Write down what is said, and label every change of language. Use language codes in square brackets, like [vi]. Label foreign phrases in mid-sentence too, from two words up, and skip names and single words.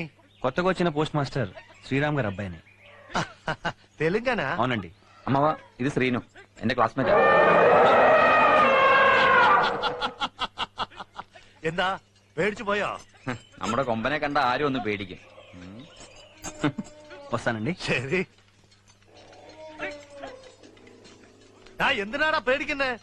[te] కొత్తగా వచ్చిన పోస్ట్ మాస్టర్ శ్రీరామ్ గారు అబ్బాయిని. [ml] തെലുങ്കാന? [te] అవునండి. అమ్మవా ఇది శ్రీను, [ml] എന്റെ ക്ലാസ്മേറ്റ്. എന്താ പേടിച്ചു പോയോ? നമ്മുടെ കൊമ്പനെ കണ്ട ആരും ഒന്ന് പേടിക്കും. [te] വస్తానండి. [ml] ശരി. എന്തിനാടാ പേടിക്കുന്നേ?